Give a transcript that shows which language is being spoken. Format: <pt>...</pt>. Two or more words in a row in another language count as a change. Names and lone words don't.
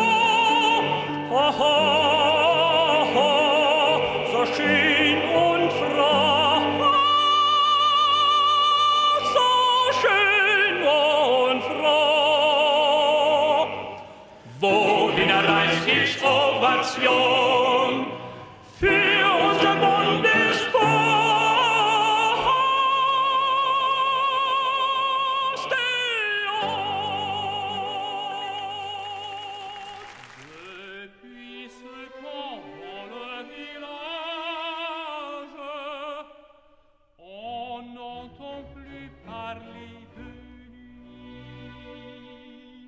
<de>Oho, so schön und froh, so schön und froh. Wohin er reist, gibt's Ovation für unser</de> <fr>Depuis ce temps dans le village, on n'entend plus parler de nuit.</fr>